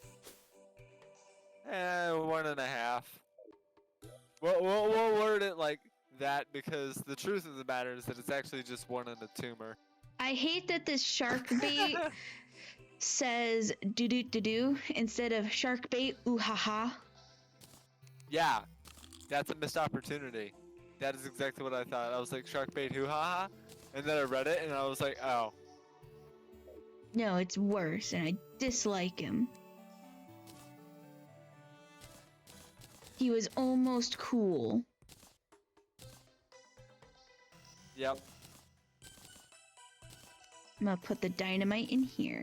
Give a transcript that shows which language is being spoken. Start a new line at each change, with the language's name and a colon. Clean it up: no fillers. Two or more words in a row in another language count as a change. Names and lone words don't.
English: 1.5. We'll word it like that because the truth of the matter is that it's actually just one in a tumor. I hate that this shark bait says do do do do instead of shark bait ooh ha ha. Yeah, that's a missed opportunity. That is exactly what I thought. I was like, shark bait, hoo ha ha. And then I read it and I was like, oh. No, it's worse, and I dislike him. He was almost cool. Yep. I'm gonna put the dynamite in here.